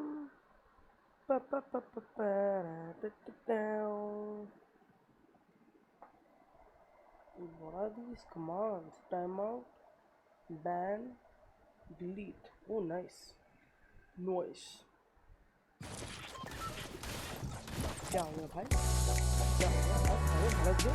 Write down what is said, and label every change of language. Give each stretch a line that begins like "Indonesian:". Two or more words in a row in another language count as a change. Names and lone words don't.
English: Pa pa pa pa pa da da da. What are these commands? Timeout, ban, delete. Oh, nice. Noise.
Hindi: क्या हो गया भाई? क्या हो गया भाई? अरे भड़क गए?